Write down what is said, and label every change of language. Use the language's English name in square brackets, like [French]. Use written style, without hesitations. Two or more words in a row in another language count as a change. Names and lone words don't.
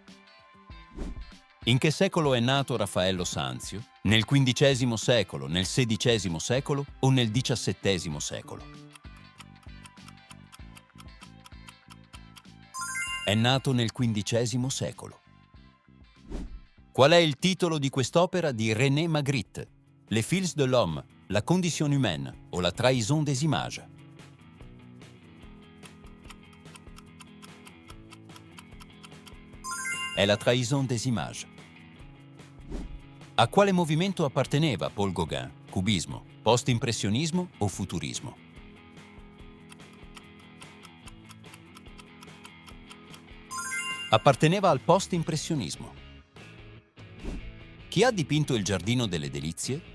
[Italian] In che secolo è nato Raffaello Sanzio? Nel XV secolo, nel XVI secolo o nel XVII secolo? È nato nel XV secolo. Qual è il titolo di quest'opera di René Magritte? Les fils de l'homme, La condition humaine o La trahison des images? È La trahison des images. A quale movimento apparteneva Paul Gauguin? Cubismo, post-impressionismo o futurismo? Apparteneva al post-impressionismo. Chi ha dipinto il Giardino delle Delizie?